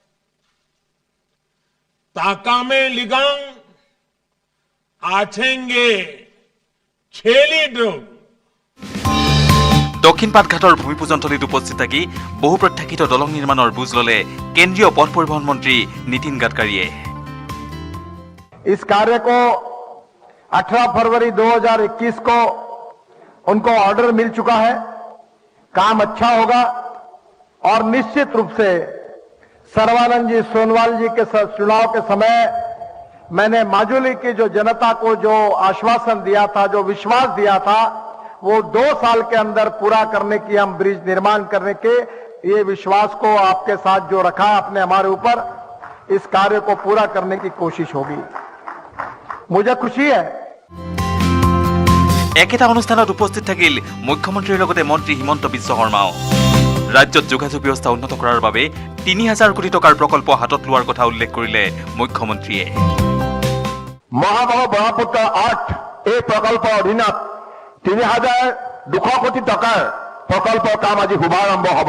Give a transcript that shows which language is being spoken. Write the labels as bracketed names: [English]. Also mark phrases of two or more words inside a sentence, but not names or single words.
[Assamese] ताकामे लिगांग आछेंगे छेली ड्रुग। দক্ষিণ পাটঘাটৰ ভূমিপূজনথলীত উপস্থিত থাকি বহু প্ৰত্যাশিত দলং নিৰ্মাণৰ বুজ ললে কেন্দ্ৰীয় পথ পৰিবহন মন্ত্ৰী নীতিন গাডকাৰীয়ে। [Hindi] इस कार्य को 18 फरवरी 2021 को उनको ऑर्डर मिल चुका है। काम अच्छा होगा और निश्चित रूप से सर्बानंद जी सोनवाल जी के चुनाव के समय मैंने माजुली की जो जनता को जो आश्वासन दिया था, जो विश्वास दिया था, वो 2 साल के अंदर पूरा करने की, हम ब्रिज निर्माण करने के ये विश्वास को आपके साथ जो रखा आपने हमारे ऊपर, इस कार्य को पूरा करने की कोशिश होगी। मुझे खुशी है। [Assamese] একেটা অনুষ্ঠানত উপস্থিত থাকিল মুখ্যমন্ত্ৰীৰ লগতে মন্ত্ৰী হিমন্ত বিশ্ব শৰ্মাও। ৰাজ্যত যোগাযোগ ব্যৱস্থা উন্নত কৰাৰ বাবে ৩,০০০ কোটি টকাৰ প্ৰকল্প হাতত লোৱাৰ কথা উল্লেখ কৰিলে মুখ্যমন্ত্ৰীয়ে। মহাবাহু ব্ৰহ্মপুত্ৰ 8 এই প্ৰকল্পৰ অধীনত ৩,২০০ কোটি টকাৰ প্ৰকল্পৰ কাম আজি শুভাৰম্ভ হ'ব।